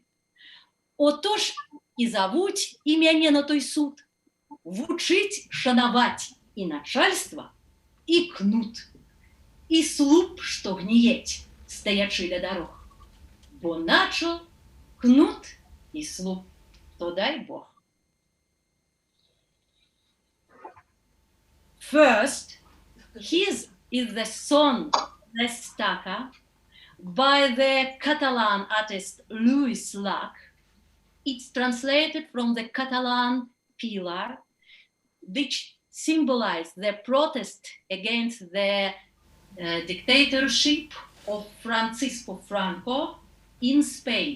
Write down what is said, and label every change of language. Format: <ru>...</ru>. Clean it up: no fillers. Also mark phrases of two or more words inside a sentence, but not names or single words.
<be>Отож і завуць і мяне на той суд. Вучыць шанаваць і начальства, і кнут, і слуп, што гніець, стаячы ля дарог. Бо начо кнут і слуп, то дай Бог.</be> <en>First, his is the song L'Estaca by the Catalan artist Lluís Llach. It's translated from the Catalan pillar, which symbolized the protest against the dictatorship of Francisco Franco in Spain.</en>